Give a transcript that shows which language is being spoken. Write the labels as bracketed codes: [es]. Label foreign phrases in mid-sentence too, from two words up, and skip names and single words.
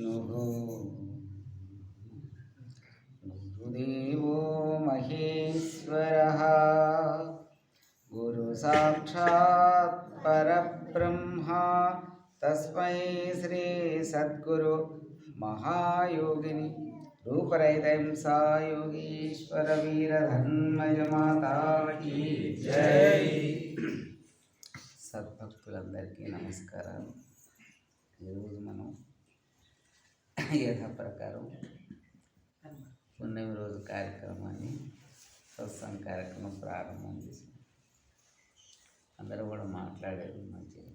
[sa] गुरुदेवो महेश्वरः गुरुसाक्षात् परब्रह्मा तस्मै श्री सद्गुरु महायोगिनी रूपरहितहिंसा योगीश्वर वीरधन्मय [hi] माता की जय। [te] సద్భక్తులందరికీ నమస్కారాలు. ఈరోజు మనం యథాప్రకారం పుణ్యమి రోజు కార్యక్రమాన్ని సత్సంగ కార్యక్రమం ప్రారంభం చేసాం. అందరూ కూడా మాట్లాడేది మంచిది.